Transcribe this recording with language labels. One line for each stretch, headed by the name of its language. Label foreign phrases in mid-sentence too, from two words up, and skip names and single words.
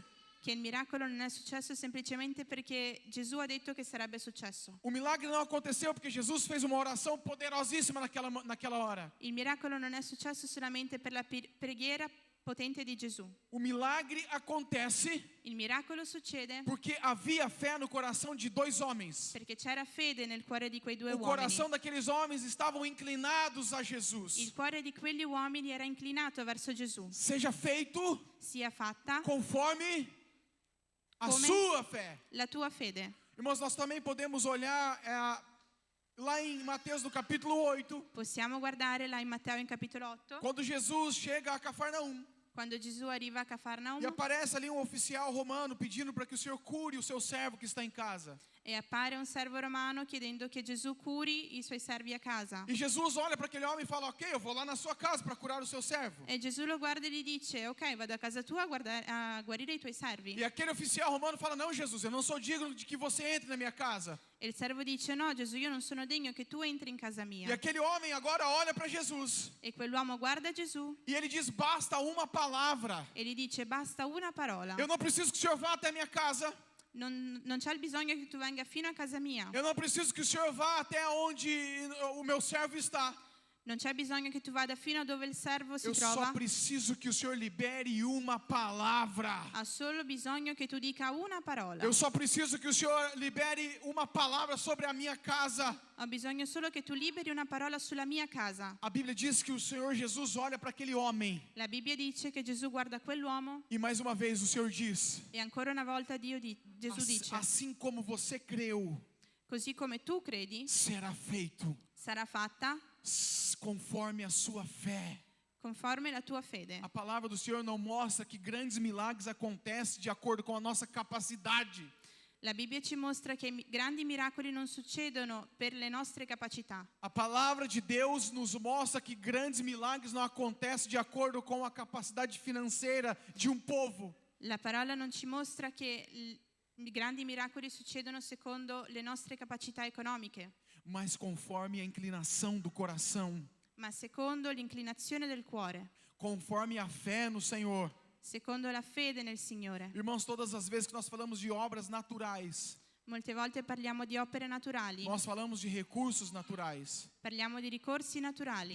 Italian: che il miracolo non è successo semplicemente perché Gesù ha detto che sarebbe successo.
Portuguese: O milagre não aconteceu porque Jesus fez uma oração poderosíssima naquela hora.
Italian: Il miracolo non è successo solamente per la preghiera potente di Gesù.
Portuguese: O milagre acontece
Italian: Il miracolo succede
Portuguese: porque havia fé no coração de 2 homens.
Italian: perché c'era fede nel cuore di quei 2
Portuguese: O coração
Italian: uomini.
Portuguese: daqueles homens estavam inclinados a Jesus.
Italian: Il cuore di quegli uomini era inclinato verso Gesù.
Portuguese: Seja feito
Italian: Sia fatta
Portuguese: conforme a
Italian: Come?
Portuguese: sua fé.
Italian: la tua fede.
Portuguese: Irmãos, nós também podemos olhar lá em Mateus no capítulo 8,
Italian: Possiamo guardare là in Matteo in capitolo 8,
Portuguese: quando Jesus chega a Cafarnaum.
Italian: quando Gesù arriva a
Portuguese: E Cafarnaum aparece ali um oficial romano pedindo para que o Senhor cure o seu servo que está em casa.
Italian: e appare un servo romano chiedendo che Gesù curi i suoi servi a casa.
Portuguese: E Jesus olha para aquele homem e fala: ok, eu vou lá na sua casa para curar o seu servo.
Italian: E Gesù lo guarda e gli dice: ok, vado a casa tua a guarire i tuoi servi.
Portuguese: E aquele oficial romano fala: não, Jesus, eu não sou digno de que você entre na minha casa.
Italian: E il servo dice: no, Gesù, io non sono degno che tu entri in casa
Portuguese: E
Italian: mia.
Portuguese: aquele homem agora olha para Jesus
Italian: E quell'uomo guarda Gesù
Portuguese: e ele diz: basta uma palavra.
Italian: e gli dice: basta una parola.
Portuguese: Eu não preciso que o Senhor vá até a minha casa.
Italian: Non c'è il bisogno che tu venga fino a casa mia.
Portuguese: Eu não preciso que o Senhor vá até onde o meu servo está.
Italian: Non c'è bisogno che tu vada fino a dove il servo si
Portuguese: Eu só
Italian: trova.
Portuguese: preciso que o Senhor libere uma palavra.
Italian: Ha solo bisogno che tu dica una parola.
Portuguese: Eu só preciso que o Senhor libere uma palavra sobre a minha casa.
Italian: Ho bisogno solo che tu liberi una parola sulla mia casa.
Portuguese: A Bíblia diz que o Senhor Jesus olha para aquele homem.
Italian: La Bibbia dice che Gesù guarda quell'uomo
Portuguese: E mais uma vez o Senhor diz:
Italian: e ancora una volta Gesù dice:
Portuguese: assim como você creu,
Italian: così come tu credi,
Portuguese: será feito
Italian: sarà fatta
Portuguese: conforme a sua fé.
Italian: conforme la tua fede.
Portuguese: A palavra do Senhor não mostra que grandes milagres acontecem de acordo com a nossa capacidade.
Italian: La Bibbia ci mostra che grandi miracoli non succedono per le nostre capacità.
Portuguese: A palavra de Deus nos mostra que grandes milagres não acontecem de acordo com a capacidade financeira de um povo.
Italian: La parola non ci mostra che i grandi miracoli succedono secondo le nostre capacità economiche,
Portuguese: Mas conforme a inclinação do coração,
Italian: ma secondo l'inclinazione del cuore,
Portuguese: conforme a fé no Senhor.
Italian: secondo la fede nel Signore.
Portuguese: Irmãos, todas as vezes que nós falamos de obras naturais,
Italian: Molte volte parliamo di opere naturali,
Portuguese: nós falamos de recursos naturais.
Italian: parliamo di ricorsi naturali,